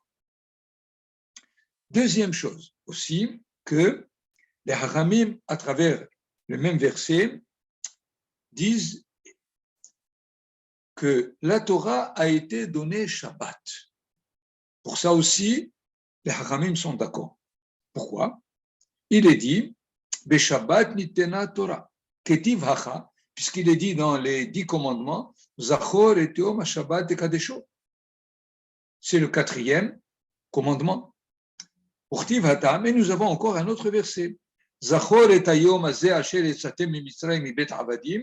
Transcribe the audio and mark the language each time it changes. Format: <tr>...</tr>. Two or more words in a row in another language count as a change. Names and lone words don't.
<fr>Deuxième chose aussi, que les Haramim, à travers le même verset, disent que la Torah a été donnée Shabbat. Pour ça aussi, les Haramim sont d'accord. Pourquoi? Il est dit,</fr> <he>בשבת ניתנה תורה, כתיב הכא,</he> <fr>puisqu'il est dit dans les 10 commandements,</fr> <he>זכור את יום השבת לקדשו.</he> <fr>C'est le 4e commandement.</fr> <he>וכתיב התם,</he> <fr>et nous avons encore un autre verset.</fr> <he>זכור את היום הזה אשר יצאתם ממצרים מבית עבדים.</he>